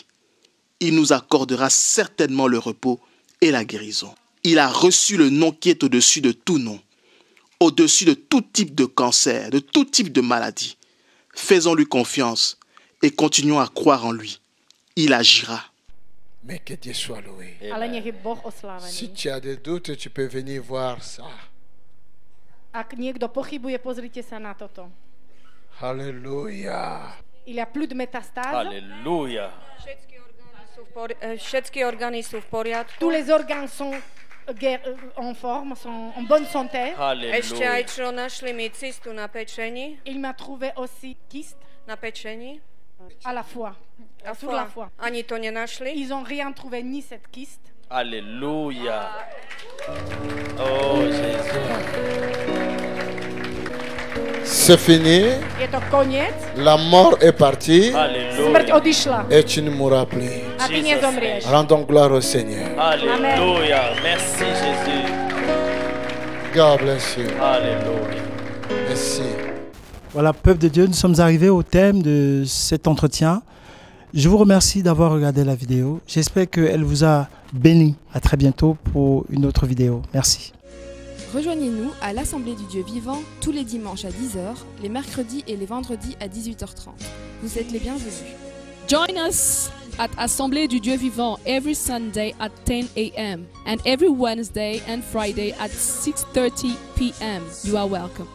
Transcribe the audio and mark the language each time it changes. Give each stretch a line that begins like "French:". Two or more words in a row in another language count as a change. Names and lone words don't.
French: Il nous accordera certainement le repos et la guérison. Il a reçu le nom qui est au-dessus de tout nom, au-dessus de tout type de cancer, de tout type de maladie. Faisons-lui confiance et continuons à croire en lui. Il agira. Mais que Dieu soit loué.
Slovak: Ale nech je Boh oslávený.
French: Si tu as des doutes, tu peux venir voir ça.
Slovak: Ak niekto pochybuje, pozrite sa na toto.
French: Alléluia. Il y a plus de métastases. Alléluia.
Slovak: Všetky orgány sú v poriadku.
French: Tous les organes sont en forme, sont en bonne santé.
Slovak: Ešte aj
French: Alléluia.
Slovak: čo našli mi cystu na pečení,
French: Il m'a trouvé aussi kyste
Slovak: na pečení.
French: à la foi, sur la foi.
Slovak: Ani to nenašli.
French: Ils n'ont rien trouvé, ni cette kyste. Alléluia. Oh Jésus. C'est fini.
Slovak: Je to koniec.
French: La mort est partie.
Slovak: Smrť
French: Alléluia.
Slovak: odišla.
French: Et tu ne mourras plus.
Slovak: A ty nezomrieš.
French: Rendons gloire au Seigneur. Alléluia. Merci Jésus.
English: God bless you.
French: Alléluia. Merci. Voilà, peuple de Dieu, nous sommes arrivés au thème de cet entretien. Je vous remercie d'avoir regardé la vidéo. J'espère qu'elle vous a béni. À très bientôt pour une autre vidéo. Merci. Rejoignez-nous à l'Assemblée du Dieu vivant tous les dimanches à 10h, les mercredis et les vendredis à 18h30. Vous êtes les bienvenus.
English: Join us at Assemblée du Dieu vivant every Sunday at 10 a.m. and every Wednesday and Friday at 6:30 p.m. You are welcome.